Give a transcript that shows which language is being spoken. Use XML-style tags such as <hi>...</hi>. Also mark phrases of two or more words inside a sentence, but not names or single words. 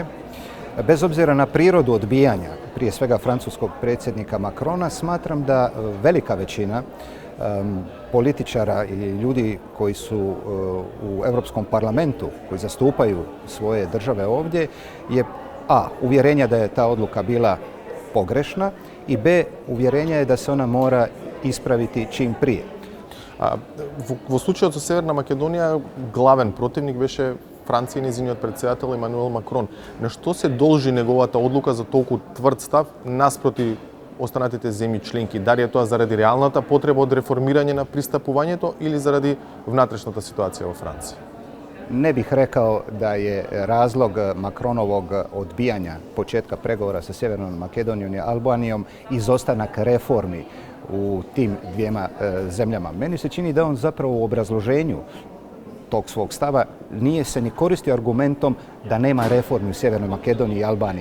<hr>Bez obzira na prirodu odbijanja, prije svega francuskog predsjednika Macrona, smatram da velika većina političara i ljudi koji su u Europskom parlamentu, koji zastupaju svoje države ovdje, je uvjerenja da je ta odluka bila pogrešna i b, uvjerenja je da se ona mora ispraviti čim prije.</hr> <mk>Во случајот со Северна Македонија, главен противник беше Франција и нејзиниот претседател Емануел Макрон. На што се должи неговата одлука за толку тврд став наспроти останатите земји членки? Дали е тоа заради реалната потреба од реформирање на пристапувањето или заради внатрешната ситуација во Франција?</mk> <hr>Ne bih rekao da je razlog Macronovog odbijanja početka pregovora sa Sjevernom Makedonijom i Albanijom izostanak reformi u tim dvijema zemljama. Meni se čini da on zapravo u obrazloženju tog svog stava nije se ni koristio argumentom da nema reformi u Sjevernoj Makedoniji i Albaniji.</hr>